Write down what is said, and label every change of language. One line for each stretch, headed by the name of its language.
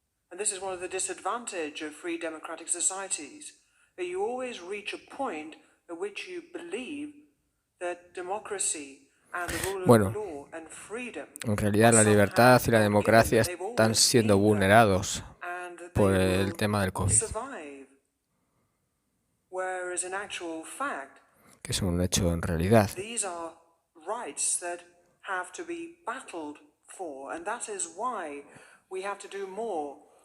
English: And this is one of the disadvantages of free democratic societies, that you always reach a point at which you believe that democracy and the rule of law and freedom,
Spanish: en realidad la libertad y la democracia están siendo vulnerados por el tema del COVID,
English: whereas in actual fact,
Spanish: que es un hecho en realidad.
English: These are rights that have to be battled for, and that is why we have to do more.